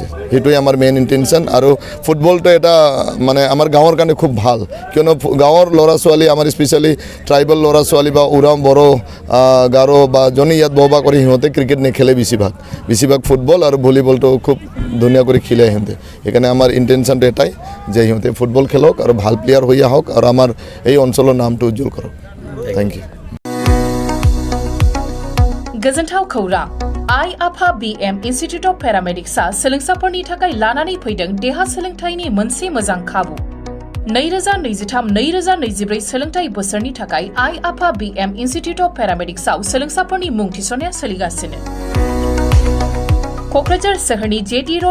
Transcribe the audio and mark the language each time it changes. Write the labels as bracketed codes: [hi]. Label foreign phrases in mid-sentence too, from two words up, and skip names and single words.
[as] সেইটোৱে আমাৰ [en] main intention [as] আৰু ফুটবলটো এটা মানে আমাৰ গাঁৱৰ কাৰণে খুব ভাল কিয়নো গাঁৱৰ ল'ৰা ছোৱালী আমাৰ [en] specially tribal [as] ল'ৰা ছোৱালী বা উৰাম বড়ো গাৰো বা জনী ইয়াত বহবাস কৰি সিহঁতে ক্ৰিকেট নেখেলে বেছিভাগ ফুটবল আৰু ভলীবলটো খুব ধুনীয়া কৰি খেলে সিহঁতে সেইকাৰণে আমাৰ ইণ্টেনশ্যনটো এটাই যে সিহঁতে ফুটবল খেলক আৰু ভাল প্লেয়াৰ হৈ আহক আৰু আমাৰ এই অঞ্চলৰ নামটো উজ্জ্বল কৰক [en] thank you [brx] गोजोनथाव खौरां आइ आफा BM इन्स्टिट्युट अफ पेरामेडिक्सआ सोलोंसाफोरनि थाखाय लानानै फैदों देहा सोलोंथायनि मोनसे मोजां खाबु 2023-2024 सोलोंथाय बोसोरनि थाखाय आइ आफा BM इन्स्टिट्युट अफ पेरामेडिक्सआव सोलोंसाफोरनि मुं थिसननाया सोलिगासिनो क'क्राझार सोहोरनि जेडी रोड